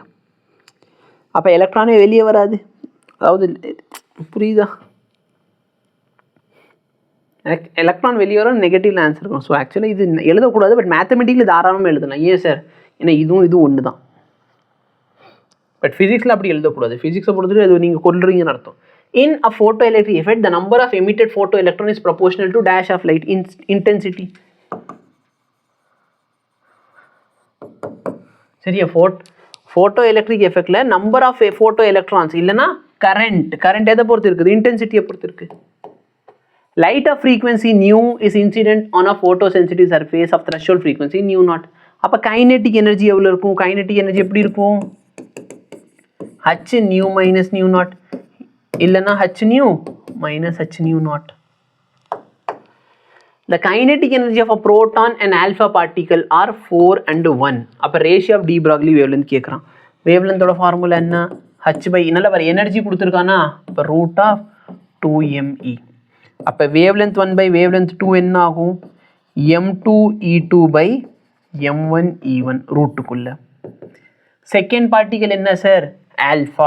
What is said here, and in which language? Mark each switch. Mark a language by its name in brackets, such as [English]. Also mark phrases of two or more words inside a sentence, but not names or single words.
[Tamil] அப்போ எலக்ட்ரானே வெளியே வராது. அதாவது புரியுதா? எலக்ட்ரான் வெளியே வர [English] negative answer [Tamil] இருக்கும். [English] so actually [Tamil] இது எழுதக்கூடாது, [English] but mathematically [Tamil] தாராளமாக எழுதலாம். ஏன் சார்? ஏன்னா இதுவும் ஒன்று தான். பட் ஃபிசிக்ஸில் அப்படி எழுதக்கூடாது. ஃபிசிக்ஸை பொறுத்தவரை அது நீங்கள் கொள்றீங்கன்னு அர்த்தம். [English] In a photoelectric effect, the number of emitted photoelectron is proportional to dash of light intensity. [Tamil] சரியா? [English] photoelectric effect [Tamil] ல [English] number of photoelectrons [Tamil] இல்லைனா current எதை பொறுத்து இருக்குது? இன்டென்சிட்டியை பொறுத்து இருக்குது. [English] Light of frequency nu is incident on a photosensitive surface of threshold frequency nu naught. [Tamil] அப்போ [English] kinetic energy [Tamil] எவ்வளோ இருக்கும்? [English] kinetic energy [Tamil] எப்படி இருக்கும்? [English] h nu minus nu naught இல்லைனா h nu minus h nu naught. The kinetic energy of a proton and alpha particle are 4 and 1. [Tamil] அப்போ [English] ratio of de Broglie wavelength [Tamil] கேட்குறான். wavelengthோட ஃபார்முலா என்ன? h by நல்ல வர எனர்ஜி கொடுத்துருக்கானா, இப்போ [English] root of [Tamil] 2me. அப்போ [English] wavelength 1 by wavelength 2 [Tamil] என்ன ஆகும்? [English] m2 e2 by m1 e1 [Tamil] ரூட்டுக்குள்ள. [English] second particle [Tamil] என்ன சார்? ஆல்ஃபா.